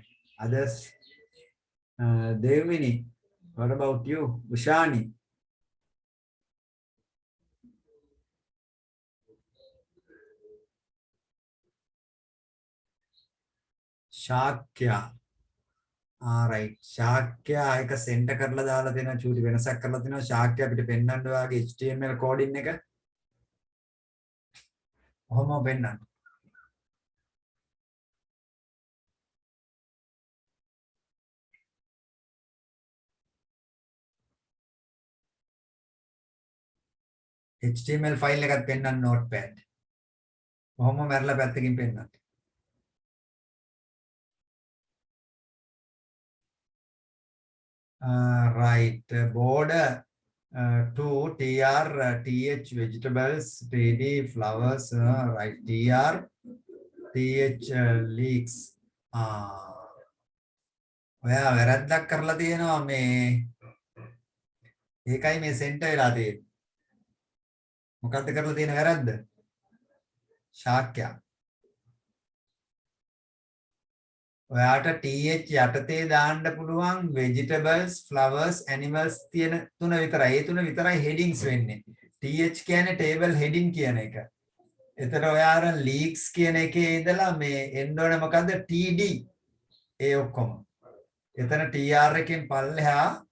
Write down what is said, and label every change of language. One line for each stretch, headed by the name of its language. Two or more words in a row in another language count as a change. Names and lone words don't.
English: Others, Devmini, what about you? Ushani. Shakya.
Sinhala: Right. Shakya එක send කරලා දාලා දෙනවා, චූටි වෙනසක් කරලා දෙනවා. Shakya අපිට පෙන්වන්න ඔයාගේ
English: HTML coding
Sinhala: එක. කොහොම පෙන්වන්න?
English: HTML file
Sinhala: එකත් පෙන්වන්න notepad. කොහොම මැරලා පැත්තකින් පෙන්වන්න.
English: Right, border to tr th vegetables, td flowers, right, tr th leeks.
Sinhala: ඔයා වැරද්දක් කරලා තියෙනවා මේ. ඒකයි මේ සෙන්ටර් වෙලා තියෙන්නේ. මොකද්ද කරලා තියෙන වැරද්ද? ශාක්‍යය. ඔයාට TH යටතේ දාන්න පුළුවන්
English: vegetables, flowers, animals
Sinhala: තියෙන තුන විතරයි. ඒ තුන විතරයි headings වෙන්නේ. TH කියන්නේ
English: table heading
Sinhala: කියන එක. එතන ඔයා අර leaks කියන එකේ ඉඳලා මේ එන්න ඕනේ මොකද්ද? TD. ඒ ඔක්කොම. එතන TR එකෙන් පල්ලෙහා